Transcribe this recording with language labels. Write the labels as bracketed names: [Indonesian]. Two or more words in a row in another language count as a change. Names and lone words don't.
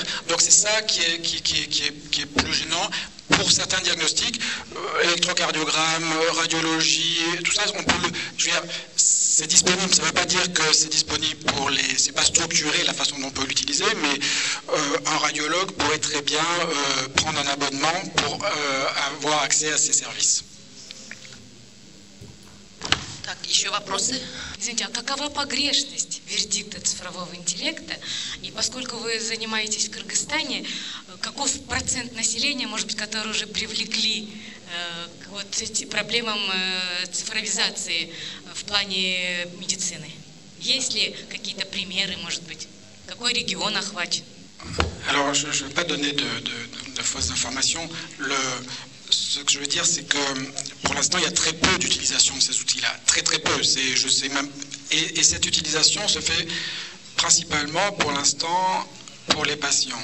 [French] Donc c'est ça qui est plus gênant. Pour certains diagnostics, électrocardiogramme, radiologie, tout ça, c'est disponible. Ça ne veut pas dire que c'est disponible c'est pas structuré la façon dont on peut l'utiliser, mais un radiologue pourrait très bien prendre un abonnement pour avoir accès à ces services. [Russian] Так, еще вопросы? Извините, а какова погрешность вердикта цифрового интеллекта? И поскольку вы занимаетесь в Кыргызстане, каков процент населения, может быть, которые уже привлекли к вот этим проблемам цифровизации в плане медицины? Есть ли какие-то примеры, может быть? Какой регион охвачен? [French] Alors, je ne vais pas donner de fausses informations. Ce que je veux dire, c'est que pour l'instant, il y a très peu d'utilisation de ces outils-là. Très très peu. Je sais même, et cette utilisation se fait principalement pour l'instant pour les patients.